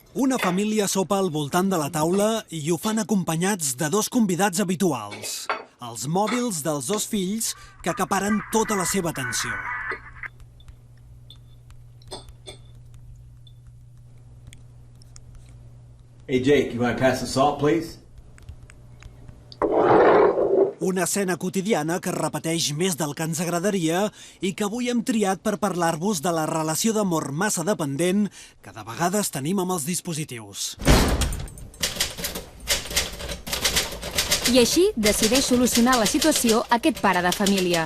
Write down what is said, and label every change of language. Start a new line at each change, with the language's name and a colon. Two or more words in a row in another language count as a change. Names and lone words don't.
Catalan: Una família sopa al voltant de la taula i ho fan acompanyats de dos convidats habituals, els mòbils dels dos fills que acaparen tota la seva atenció.
English: Hey Jake, you want to pass the salt, please?
Catalan: Una escena quotidiana que es repeteix més del que ens agradaria i que avui hem triat per parlar-vos de la relació d'amor massa dependent que de vegades tenim amb els dispositius. I així decideix solucionar la situació aquest pare de família.